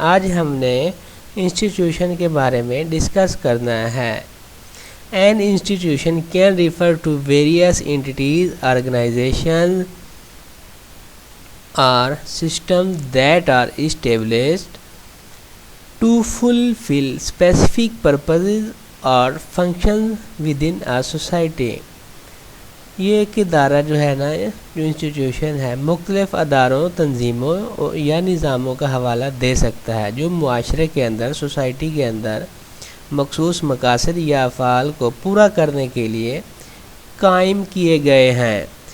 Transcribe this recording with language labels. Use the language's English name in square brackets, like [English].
[Urdu] آج ہم نے انسٹیٹیوشن کے بارے میں ڈسکس کرنا ہے. [English] An institution can refer to various entities, organizations or systems that are established to fulfill specific purposes or functions within a society. [Urdu] یہ ایک ادارہ جو ہے نا، جو انسٹیٹیوشن ہے، مختلف اداروں، تنظیموں یا نظاموں کا حوالہ دے سکتا ہے جو معاشرے کے اندر، سوسائٹی کے اندر مخصوص مقاصد یا افعال کو پورا کرنے کے لیے قائم کیے گئے ہیں.